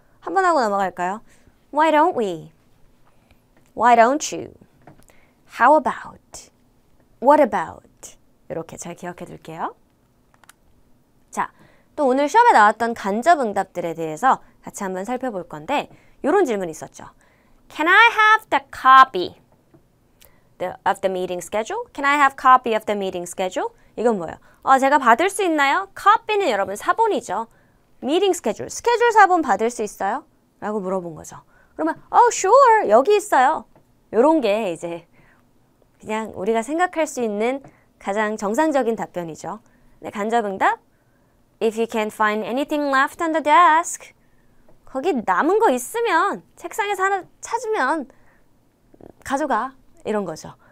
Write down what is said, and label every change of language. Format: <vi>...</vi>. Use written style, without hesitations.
<ko>한번 하고 넘어갈까요?</ko> <en>Why don't we? Why don't you? How about? What about?</en> <ko>이렇게 잘 기억해 둘게요. 자, 또 오늘 시험에 나왔던 간접응답들에 대해서 같이 한번 살펴볼 건데 이런 질문이 있었죠.</ko> <en>Can I have the copy of the meeting schedule? Can I have copy of the meeting schedule?</en> <ko>이건 뭐예요? 제가 받을 수 있나요? copy는 여러분 사본이죠. meeting schedule, 스케줄 사본 받을 수 있어요? 라고 물어본 거죠. 그러면 sure, 여기 있어요. 요런 게 이제 그냥 우리가 생각할 수 있는 가장 정상적인 답변이죠. 네, 간접응답</ko> <en>If you can't find anything left on the desk,</en> <ko>거기 남은 거 있으면 책상에서 하나 찾으면 가져가, 이런 거죠.</ko>